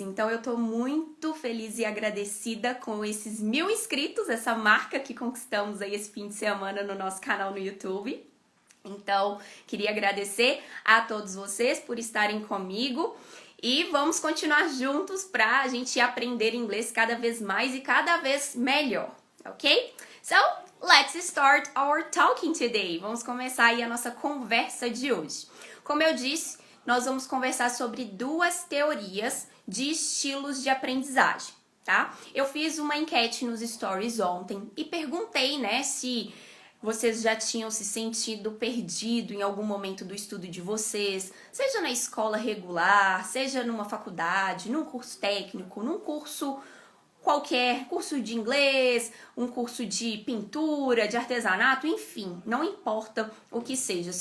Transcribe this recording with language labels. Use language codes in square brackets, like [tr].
[pt] Então, eu tô muito feliz e agradecida com esses 1000 inscritos, essa marca que conquistamos aí esse fim de semana no nosso canal no YouTube. Então, queria agradecer a todos vocês por estarem comigo e vamos continuar juntos pra gente aprender inglês cada vez mais e cada vez melhor, ok? [en] So, let's start our talking today. [pt] Vamos começar aí a nossa conversa de hoje. Como eu disse, nós vamos conversar sobre duas teorias de estilos de aprendizagem, tá? Eu fiz uma enquete nos stories ontem e perguntei, né, se vocês já tinham se sentido perdido em algum momento do estudo de vocês, seja na escola regular, seja numa faculdade, num curso técnico, num curso qualquer, curso de inglês, um curso de pintura, de artesanato, enfim, não importa o que seja.